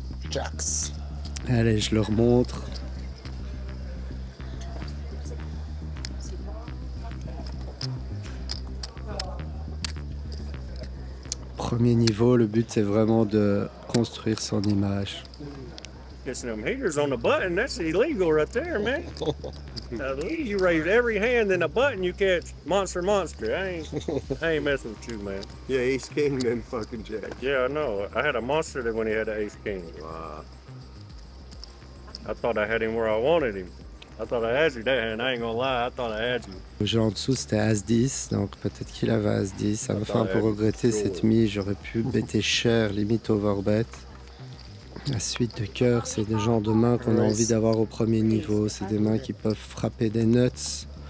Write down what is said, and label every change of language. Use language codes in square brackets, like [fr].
[fr] Jacks. Allez, je leur montre. Premier niveau, le but c'est vraiment de construire son image. [en] Kissing them haters on the button, that's illegal right there, man. You raise every hand in a button, you catch monster. I ain't messing with you, man. Yeah, ace king then fucking jack. Yeah, I know. I had a monster that when he had the ace king. Wow. I thought I had him where I wanted him. I thought I had you that hand. I ain't gonna lie, I thought I had you. [fr] Le jeu en dessous c'était As-10, donc peut-être qu'il avait As-10. Ça me fait un peu regretter cette mise, j'aurais pu bêter cher, limite overbet. La suite de cœur, c'est des genres de mains qu'on a envie d'avoir au premier niveau. C'est des mains qui peuvent frapper des nuts.